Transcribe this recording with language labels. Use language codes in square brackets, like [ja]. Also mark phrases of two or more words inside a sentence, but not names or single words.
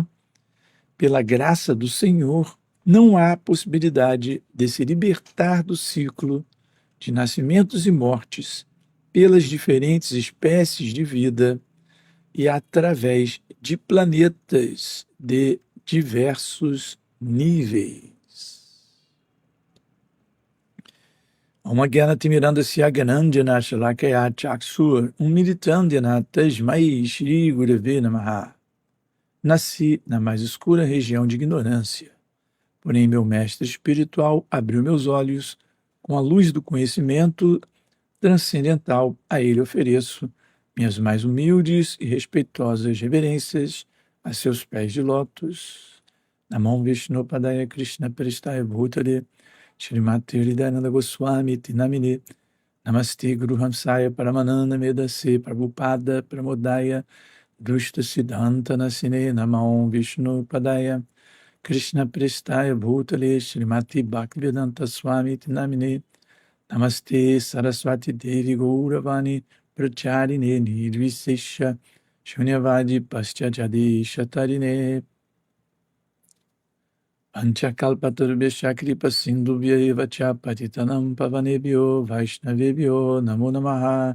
[pt] Pela graça do Senhor, não há possibilidade de se libertar do ciclo de nascimentos e mortes pelas diferentes espécies de vida e através de planetas de diversos níveis. [sa] ॐ अज्ञानतिमिरान्धस्य ज्ञानाञ्जन शलाकया चक्षुरुन्मीलितं येन तस्मै श्री गुरवे नमः. [pt] Nasci na mais escura região de ignorância, porém meu mestre espiritual abriu meus olhos com a luz do conhecimento transcendental. A ele ofereço minhas mais humildes e respeitosas reverências a seus pés de lótus. [sa] नमो विष्णु पादाय कृष्ण प्रेष्ठाय भूतले श्रीमते हृदयानन्द गोस्वामी इति नामिने नमस्ते गुरु हंसाय परमानन्द मेधसे प्रभुपाद प्रमोदाय दुष्ट सिद्धान्त नाशिने नमो विष्णु पादाय कृष्ण प्रेष्ठाय भूतले श्रीमते भक्तिवेदान्त स्वामिन् इति नामिने नमस्ते सारस्वते देवे गौरवाणी प्रचारिणे निर्विशेष शून्यवादि पाश्चात्य देश तारिणे वाञ्छाकल्पतरुभ्यश्च कृपा सिन्धुभ्य एव च पतितानां पावनेभ्यो वैष्णवेभ्यो नमो नमः.